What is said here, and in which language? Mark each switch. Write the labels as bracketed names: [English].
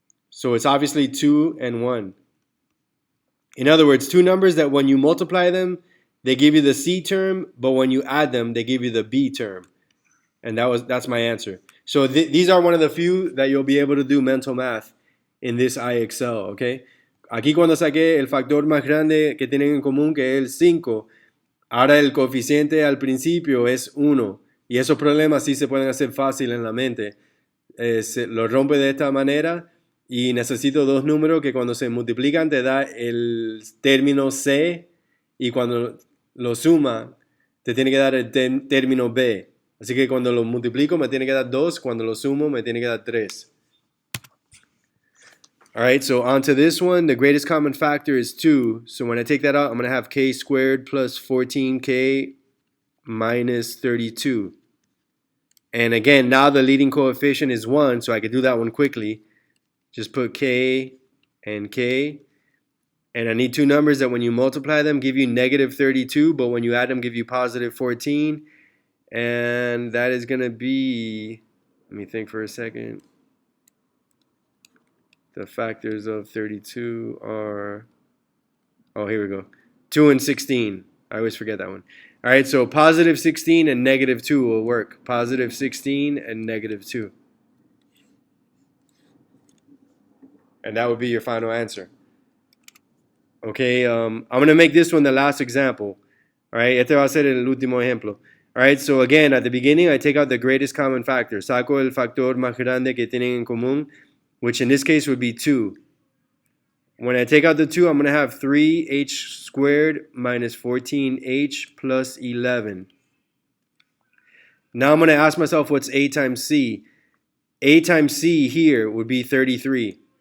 [English] So it's obviously 2 and 1. In other words, two numbers that when you multiply them, they give you the C term, but when you add them, they give you the B term. And that's my answer. So these are one of the few that you'll be able to do mental math in this IXL, okay? [Spanish] Aquí cuando saqué el factor más grande que tienen en común, que es el 5, ahora el coeficiente al principio es 1. Y esos problemas sí se pueden hacer fácil en la mente. Se lo rompe de esta manera y necesito dos números que cuando se multiplican te da el término C y cuando lo suma te tiene que dar el término B. Así que cuando lo multiplico me tiene que dar 2, cuando lo sumo me tiene que dar 3. [English] All right, so on to this one. The greatest common factor is 2. So when I take that out, I'm going to have k squared plus 14k minus 32. And again, now the leading coefficient is 1, so I could do that one quickly. Just put k and k. And I need two numbers that when you multiply them give you negative 32, but when you add them give you positive 14. And that is going to be, let me think for a second. The factors of 32 are, oh, here we go. 2 and 16. I always forget that one. All right, so positive 16 and negative 2 will work. Positive 16 and negative 2. And that would be your final answer. Okay, I'm going to make this one the last example. [Spanish] All right, este va a ser el último ejemplo. [English] All right, so again, at the beginning, I take out the greatest common factor. [Spanish] Saco el factor más grande que tienen en común, [English] which in this case would be 2. When I take out the 2, I'm going to have 3h squared minus 14h plus 11. Now I'm going to ask myself what's a times c. A times c here would be 33.